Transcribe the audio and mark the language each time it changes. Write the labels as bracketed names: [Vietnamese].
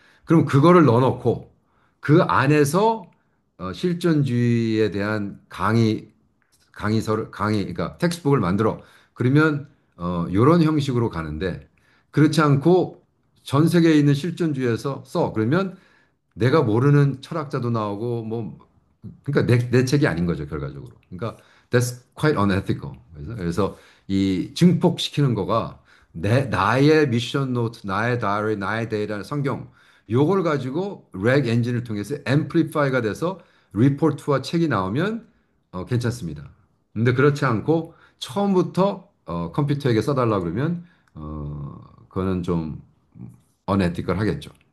[Korean] 그럼 그거를 넣어놓고 그 안에서 실존주의에 대한 강의 그러니까 텍스트북을 만들어. 그러면 이런 형식으로 가는데 그렇지 않고 전 세계에 있는 실존주의에서 써. 그러면 내가 모르는 철학자도 나오고 뭐 그러니까 내 책이 아닌 거죠 결과적으로. 그러니까 [English] that's quite unethical. [Korean] 그래서 이 증폭시키는 거가 내 나의 미션 노트, 나의 다이어리, 나의 데이터, 성경 요걸 가지고 렉 엔진을 통해서 앰플리파이가 돼서 리포트와 책이 나오면 괜찮습니다. 근데 그렇지 않고 처음부터 컴퓨터에게 써달라 그러면 그거는 좀 unethical 하겠죠.